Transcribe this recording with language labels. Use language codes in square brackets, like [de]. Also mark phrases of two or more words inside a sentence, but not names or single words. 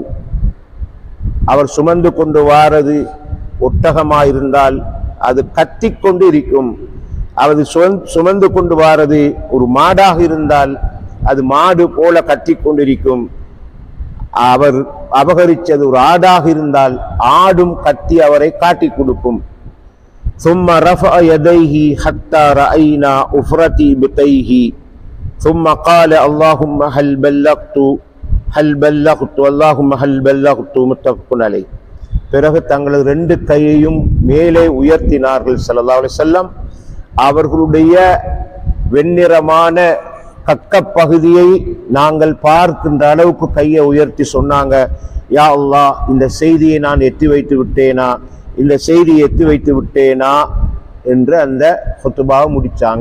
[ta] அவர் சுமந்து கொண்டு வாரது ஒட்டகமாயிருந்தால் அது கத்தி கொண்டு இருக்கும். அது சுமந்து கொண்டு வாரது ஒரு மாடாக இருந்தால் அது மாடு போல கத்தி கொண்டிருக்கும். அவர் அபகரித்தது ஒரு ஆடாக இருந்தால் ஆடும் கத்தி அவரை காட்டி கொடுக்கும். [ar] ثم رفع يديه حتى رأينا أفرتي بطيه ثم قال اللهم هل بلغت اللهم هل بلغت متفق عليه. [ta] பிறகு தங்களது 2 கையையும் மேலே உயர்த்தினார்கள் [ar] صلى الله عليه وسلم. [ta] அவர்களுடைய வெண்ணிறமான கக்க பகுதியை நாங்கள் பார்க்கின்ற அளவுக்கு கையை உயர்த்தி சொன்னாங்க, யா அல்லாஹ், இந்த செய்தியை நான் எத்தி வைத்து விட்டேனா, இந்த செய்தியை எத்தி வைத்து விட்டேனா என்று அந்த ஹுத்பாவை முடிச்சாங்க.